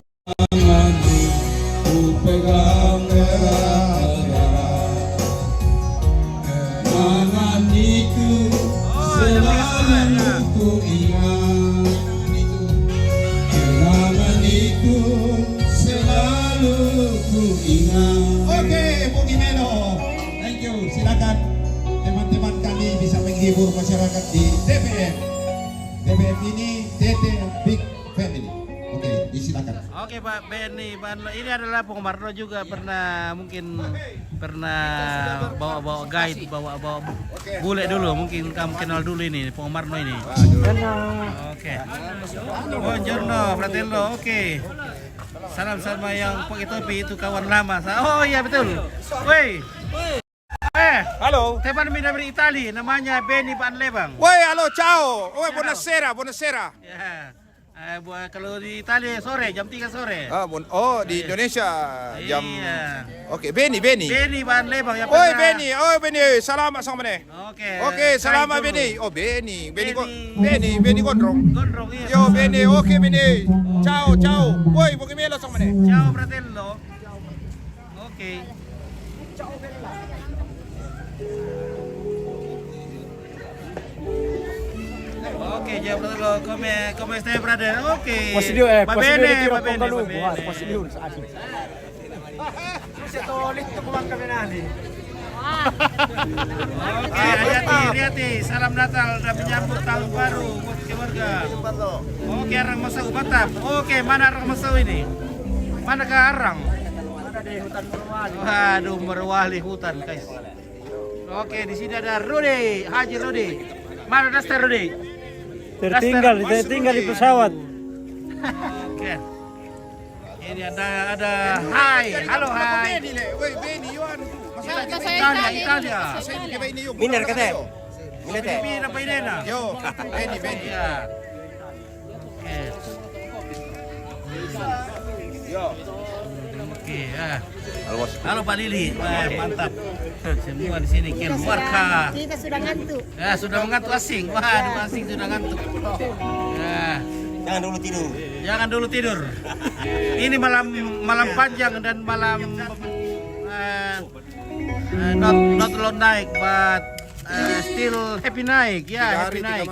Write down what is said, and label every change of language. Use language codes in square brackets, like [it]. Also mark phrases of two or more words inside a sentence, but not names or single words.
[id] Tanganmu ku pegang erat-erat, kenangan itu selalu ku ingat. Kenangan itu selalu ku ingat. Oke, Bung Imeno. [en] Thank you. [id] Silakan teman-teman kami bisa menghibur masyarakat di TPM. TPM ini TT Big Family. Oke, disilakan. Oke Pak Benny, ini adalah Pengomarno juga pernah bawa guide, bawa bule dulu, mungkin kamu kenal dulu ini Pengomarno ini. Oke. [it] Buongiorno fratello, [id] oke. Salam sama yang pakai topi itu kawan lama. Oh iya betul. Woi. Halo. Teman dari Italia, namanya Benny Van Lebang. Woi, halo, ciao. [it] Woi, buonasera, buonasera. [id] Ya. Kalau di Italia sore, jam 3 sore. Di Indonesia jam. Iya. Oke, Benny. Benny Van Lebang yang Oi, pernah. Benny, selamat sama nih. Oke. Oke, selamat Kain dulu. Benny. Oh, Benny gondrong. Gondrong, iya. Yo, Benny, oke Benny. Ciao. Woi, bagaimana sama nih? [it] Ciao fratello. [id] Oke. Oke, [it] ciao fratello. Come stai fratello? Oke. Va bene, va bene, va bene. [id] Oke, hati-hati. Salam Natal dan menyambut tahun baru buat keluarga. Oke, Arang Masau Batam. Oke, mana Arang Masau ini? Manakah Arang? Ada di hutan Merwali. Waduh, Merwali hutan, guys. Oke, di sini ada Rudy, Haji Rudy. Mana Dastar Rudy? Tertinggal di pesawat. Oke. Ini ada halo hai. Woi, Benny, Yohan. Italia. Minar kata. Pilipina pa ini na. Yo, Benny. Iya. Oke. Oke, ya. Halo Pak Lili. Wah, mantap. Semua di sini keluarga. Kita sudah ngantuk. Ya, sudah mengantuk asing. Wah, asing sudah ngantuk. Ya. Jangan dulu tidur. Ini malam panjang dan malam [en] not long night, but still happy night. [id] Ya, [en] happy night.